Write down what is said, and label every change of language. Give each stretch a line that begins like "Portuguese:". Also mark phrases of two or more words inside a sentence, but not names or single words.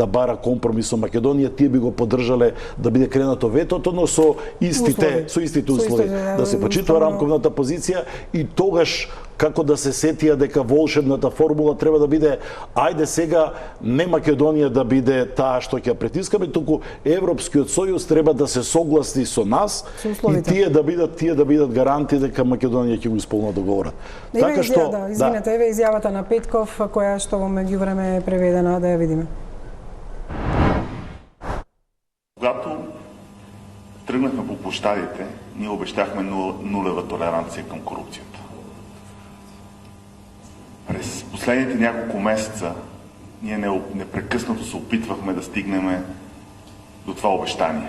Macedonian: бара компромис со Македонија, тие би го поддржале да биде кренато ветото, но со истите услови, да се почитува рамковната позиција и тогаш како да се сетија дека волшебната формула треба да биде ајде сега не Македонија да биде таа што ќе притискаме, туку Европскиот сојуз треба да се согласи со нас и тие да бидат гаранти дека Македонија ќе го исполни договорот. Така што извинете, еве изјавата на Петков која што во меѓувреме е преведена, да ја видиме.
Bulgarian: Когато тръгнахме по площадите, ние обещахме нулева толеранция към корупцията. През последните няколко месеца ние непрекъснато се опитвахме да стигнем до това обещание.